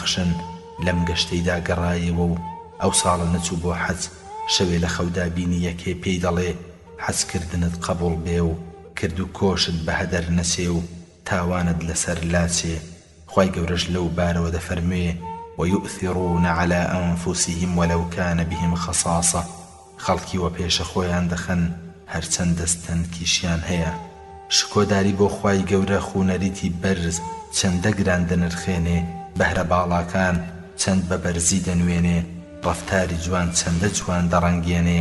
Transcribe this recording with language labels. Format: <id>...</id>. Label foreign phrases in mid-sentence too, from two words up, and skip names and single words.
<ckb>لەم گەشتەیدا گەڕایەوە و ئەو ساڵە نەچوو بۆ حەج شەوێ لە خەودا بینی یەکێ پێی دەڵێ حەزکردنت قبول بێ و کرد و کۆشت بە هەدەر نەچێ و تاوانت لەسەر لاچێ. خوای گەورەش لەو بارەوە دەفەرموێ</ckb> <ar>ويؤثرون على أنفسهم ولو كان بهم خصاصة</ar> <ckb>خەڵکی وە پێشە خۆیان دەخەن هەرچەند دەستەنکیشیان هەیە. شکۆداری بۆ خوای گەورە خوونەریتی بەرز چەندە گران دەنرخێنێ، بەهرە باڵاکان چەند بە بەرزی دەنوێنێ، ڕەفتاری جوان چەندە جوان دەڕەنگێنێ.</ckb>